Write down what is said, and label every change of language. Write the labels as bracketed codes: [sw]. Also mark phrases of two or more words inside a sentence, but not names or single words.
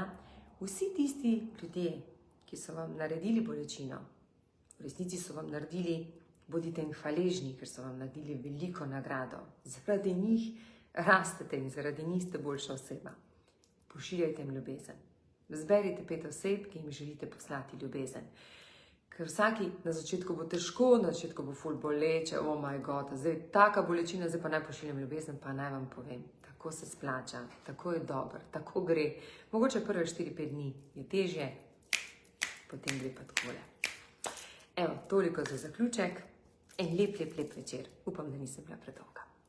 [sl] Vsi tisti ljudje, ki so vam naredili bolečino, v resnici so vam naredili, bodite jim hvaležni, ker so vam naredili veliko nagrado. Zaradi njih rastete in zaradi njih ste boljša oseba. Pošiljajte jim ljubezen. Zberite 5 oseb, ki jim želite poslati ljubezen. Ker vsaki na začetku bo težko, na začetku bo ful boleče, [en] oh my god, [sl] zdaj taka bolečina, zdaj pa naj pošiljam ljubezen, pa naj vam povem, tako se splača, tako je dobro, tako gre. Mogoče prve 4-5 dni je težje, potem gre pa takole. Evo, toliko za zaključek. En lep večer. Upam, da nisem bila predolga.